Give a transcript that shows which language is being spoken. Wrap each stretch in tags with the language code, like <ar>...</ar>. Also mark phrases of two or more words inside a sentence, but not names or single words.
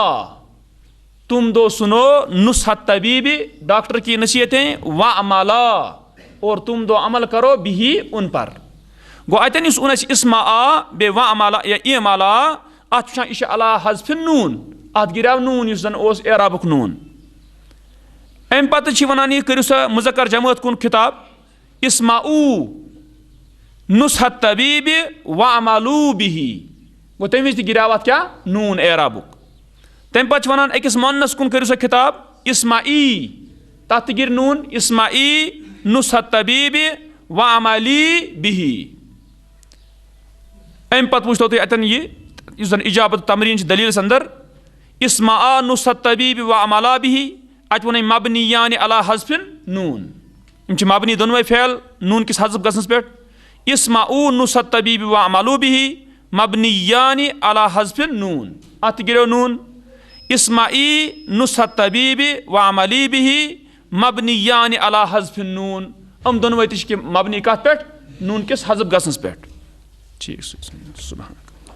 <ur>تم دو سنو</ur> <ar>نصحت طبیب</ar> <ur>ڈاکٹر کی نصیحتیں</ur> <ks>وعملا</ks> <ur>اور تم دو عمل کرو بہ ان پر</ur> <ks>گوٚو اَتٮ۪ن یُس اوٚن اَسہِ اسمع بیٚیہِ</ks> <ar>وعملا یا اعملا</ar> <ks>اتھ وٕچھان یہِ چھُ</ks> <ar>علی حذف نوٗن</ar> <ks>اتھ گِریو نوٗن یُس زن اوس اعرابُک نوٗن امہِ پتہٕ چھِ ونان یہِ کٔرِو سا مُذکر جمٲژ کُن خطاب</ks> <ar>اسمعوا نصحت طبیب وعملوا بہ</ar> <ks>گوٚو تمہِ وِزِ تہِ گِریو اتھ کیٛاہ نوٗن اعرابُک تمہِ پتہٕ چھِ ونان أکِس مؤنث کُن کٔرِو سا خطاب اسمعی تتھ تہِ گِرِ نوٗن</ks> <ar>اسمعی نصحت طبیب وعملی بہ</ar> <ks>امہِ پتہٕ وٕچھتو تُہۍ اَتٮ۪ن یہِ یُس زن اجابت تمریٖن چھِ دلیٖلس انٛدر</ks> <ar>اسمع نصحت طبیب وعملا</ar> <ks>بہ اتہِ ووٚن أمۍ</ks> <ar>مبنیان علی حذف نوٗن</ar> <ks>یِم چھِ مبنی دۄنوے فعل نوٗن کِس حذف گژھنس پٮ۪ٹھ</ks> <ar>اسمعوا نصحت طبیب وعملوا بہ مبنیان علی حذف نوٗن</ar> <ks>اتھ تہِ گِریو نوٗن</ks> <ar>اسمعی نصحت طبیب وعملی بہ مبنیان علی حذف نوٗن</ar> <ks>یِم دۄنوے تہِ چھِ مبنی کتھ پٮ۪ٹھ نوٗن کِس حذف گژھنس پٮ۪ٹھ ٹھیٖک سبحان</ks>